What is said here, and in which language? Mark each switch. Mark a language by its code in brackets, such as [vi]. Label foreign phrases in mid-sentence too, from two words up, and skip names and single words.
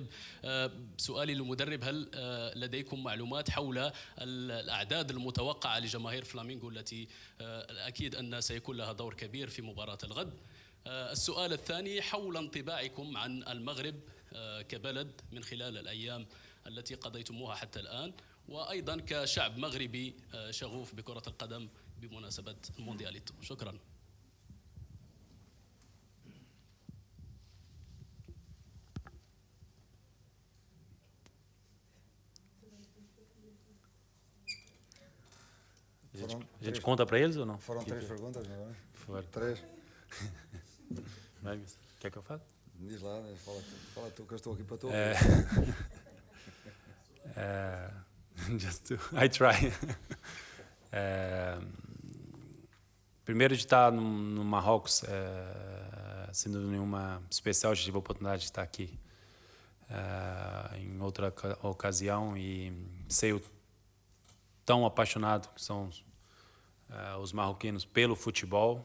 [ar] سؤالي للمدرب: هل لديكم معلومات حول الأعداد المتوقعة لجماهير فلامينغو التي أكيد أن سيكون لها دور كبير في مباراة الغد؟ السؤال الثاني حول انطباعكم عن المغرب كبلد من خلال الأيام التي قضيتموها حتى الآن، وأيضا كشعب مغربي شغوف بكرة القدم بمناسبة الموندياليتو. شكرا. [pt] A gente conta para eles ou não? Foram 3 perguntas, não é? Foram. 3. Quer que eu fale? Diz lá, fala tu, que eu estou aqui para tu. [en] I try. [pt] Primeiro, de estar no Marrocos, sendo nenhuma especial, já tive a oportunidade de estar aqui em outra ocasião e sei o tão apaixonado que são os marroquinos pelo futebol.